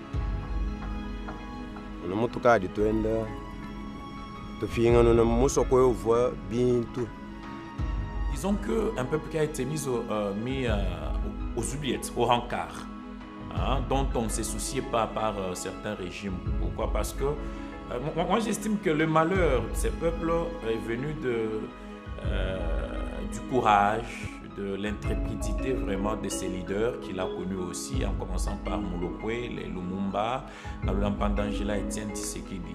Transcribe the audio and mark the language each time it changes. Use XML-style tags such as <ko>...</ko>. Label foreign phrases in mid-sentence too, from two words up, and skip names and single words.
<kg>na mutuka di twenda tufinga na musoko yovo bintu.</kg> <fr>Disons qu'un peuple qui a été mis aux oubliettes, au rencard, dont on ne se souciait pas par certains régimes. Pourquoi? Parce que moi j'estime que le malheur de ces peuples est venu du courage, de l'intrépidité vraiment de ses leaders qu'il a connus aussi, en commençant par Mulopwe, les Lumumba, Ngabula Etienne Tshisekedi.</fr>